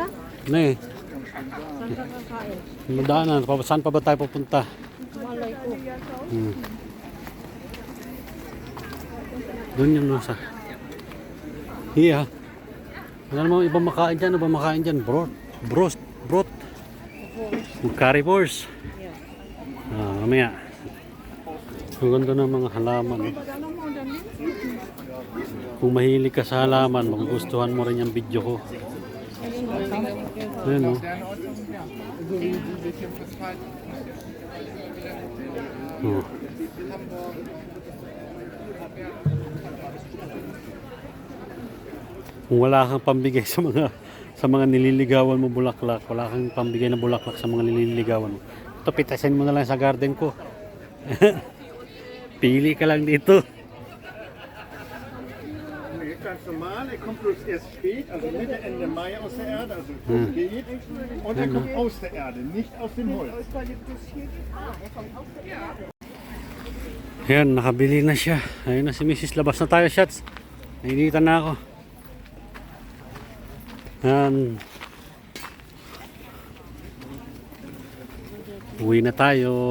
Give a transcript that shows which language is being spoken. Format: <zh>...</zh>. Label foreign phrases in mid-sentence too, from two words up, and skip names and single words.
<tl>Ano eh? Saan ka kakain? Madaanan. Saan pa ba tayo pupunta? Malay ko. Doon yung nasa. Iya. Wala namang ibang makain dyan. Ibang makain dyan.</tl> <de>Brot. Currywurst.</de> <tl>Yeah. Mamaya. Ang ganda ng mga halaman. Kung mahilig ka sa halaman, magugustuhan mo rin yung video ko. Ayan o. Oh. Kung wala kang pambigay sa mga nililigawan mo bulaklak, wala kang pambigay na bulaklak sa mga nililigawan mo. Ito, pitasin mo na lang sa garden ko. Pili ka lang dito.</tl> <de>Nee, ganz normal. Er kommt bloß erst spät, also Mitte, Ende Mai aus der Erde, also spät. Und er kommt aus der Erde, nicht aus dem Holz.</de> <tl>Ayan, nakabili na siya. Ayun na si Mrs. Labas na tayo, shots. Nainitan na ako. Ayan. Uwi na tayo.</tl>